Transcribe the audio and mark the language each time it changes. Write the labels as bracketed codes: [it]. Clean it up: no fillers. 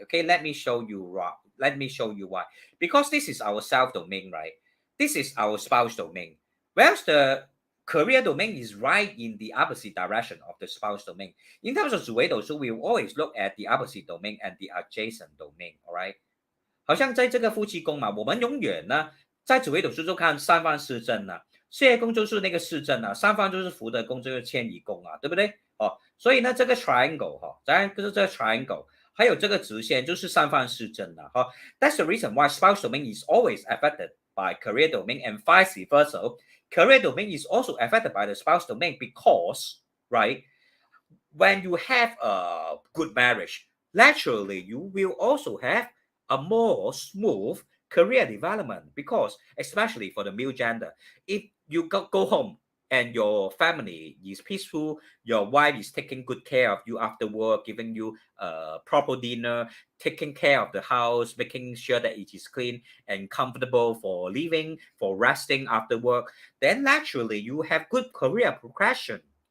[en] Okay, let me show you why. Because this is our self domain, right? This is our spouse domain. Whereas the career domain is right in the opposite direction of the spouse domain. In terms of 紫微斗数, we will always look at the opposite domain and the adjacent domain. All right. [zh] 好像在这个夫妻宫嘛，我们永远呢在紫微斗数就看三方四正啊，事业宫就是那个四正啊，三方就是福德宫，就是迁移宫啊，对不对？哦，所以呢这个 triangle 哈，当然就是这个 triangle，还有这个直线就是三方四正啊，哈。 [en] That's the reason why spouse domain is always affected by career domain and vice versa. Career domain is also affected by the spouse domain because, right, when you have a good marriage, naturally you will also have a more smooth career development because, especially for the male gender, if you go home and your family is peaceful, your wife is taking good care of you after work, giving you a proper dinner, taking care of the house, making sure that it is clean and comfortable for living, for resting after work, then naturally you have good career progression.